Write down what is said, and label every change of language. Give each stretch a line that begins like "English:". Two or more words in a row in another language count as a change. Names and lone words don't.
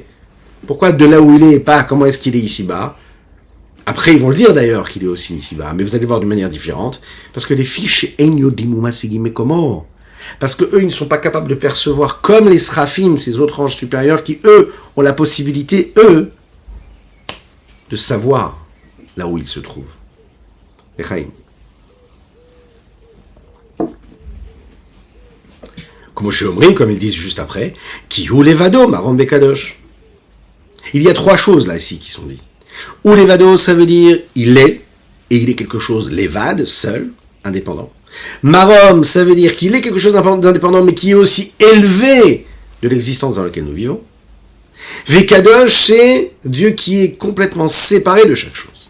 French: Pourquoi de là où il est et pas comment est-ce qu'il est ici-bas? Après, ils vont le dire d'ailleurs qu'il est aussi ici-bas, mais vous allez voir d'une manière différente, parce que les fiches parce que eux, ils ne sont pas capables de percevoir comme les Srafim, ces autres anges supérieurs, qui eux ont la possibilité, eux, de savoir là où ils se trouvent. Les Chaim. Comme ils disent juste après,
Hebrew: כי הוא לבדו מרום בקדוש.
French: Il y a trois choses là ici qui sont dites. Ou levado, ça veut dire il est, et il est quelque chose levad, seul, indépendant. Marom, ça veut dire qu'il est quelque chose d'indépendant, mais qui est aussi élevé de l'existence dans laquelle nous vivons. Vekadosh, c'est Dieu qui est complètement séparé de chaque chose.